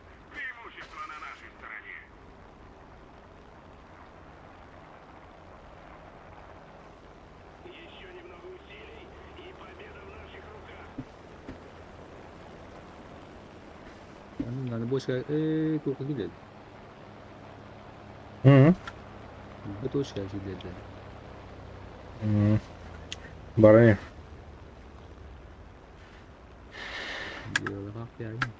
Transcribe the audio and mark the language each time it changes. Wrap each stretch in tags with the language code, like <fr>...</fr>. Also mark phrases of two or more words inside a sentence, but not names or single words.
<ru>Преимущество на нашей стороне. Еще немного усилий, и победа в наших руках. Надо больше, только гилет.</ru> <tr>Hı. Bu da hoş geldin dediler. Hı. Bana ne? Diyorlar bak yani.</tr>